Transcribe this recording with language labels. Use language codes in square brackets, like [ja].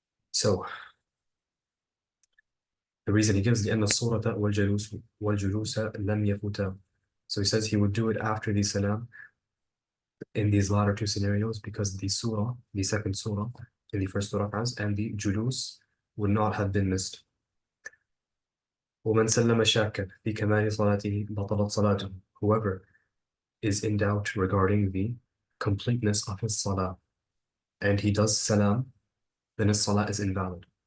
[en] So the reason he gives [ar] لأن الصورة والجلوس لم يفوتا. [en] So he says he would do it after the salam in these latter two scenarios because the surah, the second surah in the first two rak'ahs, and the julus would not have been missed. [ar] ومن سلم شاكا في كمال صلاته بطلت صلاته. [en] Whoever is in doubt regarding the completeness of his salah and he does salam, then his salah is invalid.